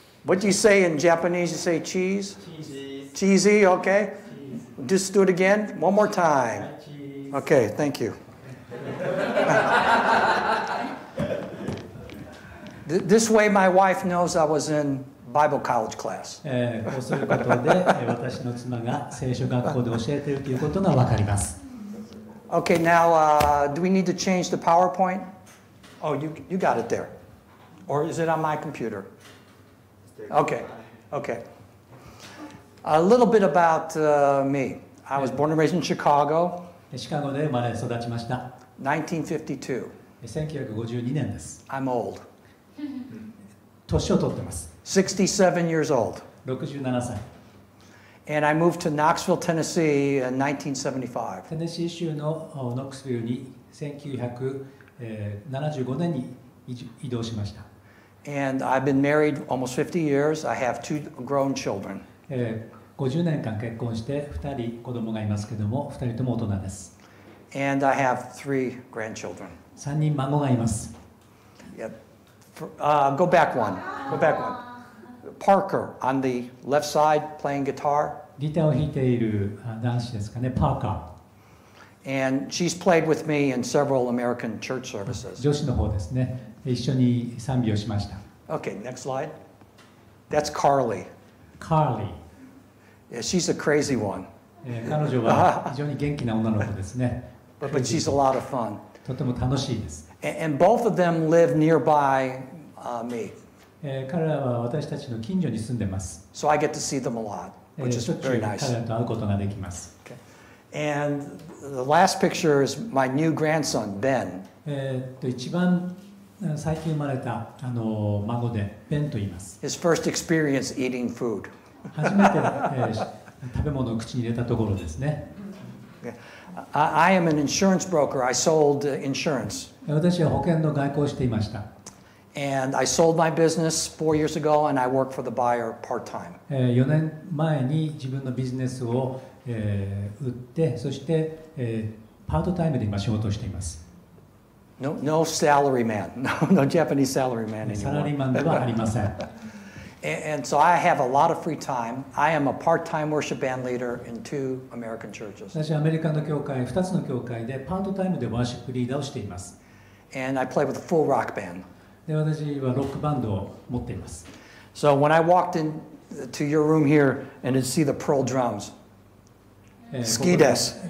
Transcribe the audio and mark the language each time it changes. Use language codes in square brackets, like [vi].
[en] What do you say in Japanese? You say cheese? Cheesy, okay. Just do it again. One more time. Okay, thank you. This way my wife knows I was in Bible college class. [ja] こうすることで私の妻が聖書学校で教えているということが分かります。 [en] Okay, now do we need to change the PowerPoint? Oh, you got it there. Or is it on my computer? Okay, okay. A little bit about me. I was born and raised in Chicago. [ja] シカゴで生まれ育ちました。 [en] 1952. [ja] 1952年です。 [en] I'm old. [ja] 年を取ってます。 [en] 67 years old. [ja] 67歳。 [en] And I moved to Knoxville, Tennessee in 1975. [ja] テネシー州のノックスビルに1975年に移動しました。 [en] And I've been married almost 50 years. I have 2 grown children. [ja] 50年間結婚して2人子供がいますけども、2人とも大人です。 [en] And I have 3 grandchildren. [ja] 3人孫がいます。 [en] Yep. Go back one. Go back one. Parker on the left side playing guitar. [ja] ギターを弾いている男子ですかね、パーカー。 [en] And she's played with me in several American church services. [ja] 女子の方ですね。一緒に賛美をしました。 [en] Okay, next slide. That's Carly. Carly. Yeah, she's a crazy one. [ja] 彼女は非常に元気な女の子ですね。 [en] But she's a lot of fun. [ja] とても楽しいです。 [en] And both of them live nearby me. [ja] 彼らは私たちの近所に住んでます。 [en] So I get to see them a lot, which is very nice. [ja] 彼らと会うことができます。 [en] Okay. And the last picture is my new grandson, Ben. [ja] 一番最近生まれた孫でベンと言います。 [en] His first experience eating food. [ja] 初めて、食べ物を口に入れたところですね。 [en] I am an insurance broker. I sold insurance. [ja] 私は保険の外交をしていました。 [en] And I sold my business 4 years ago, and I work for the buyer part-time. [ja] 4年前に自分のビジネスを、売って、そして、パートタイムで今仕事をしています。 [en] No salary man. No Japanese salary man anymore. [ja] サラリーマンではありません。 [en] And so I have a lot of free time. I am a part-time worship band leader in 2 American churches. [ja] 私はアメリカの教会、2つの教会でパートタイムでワーシップリーダーをしています。 [en] And I play with a full rock band. [ja] で、私はロックバンドを持っています。 [en] So when I walked into your room here and to see the pearl drums, [ja] 好きです。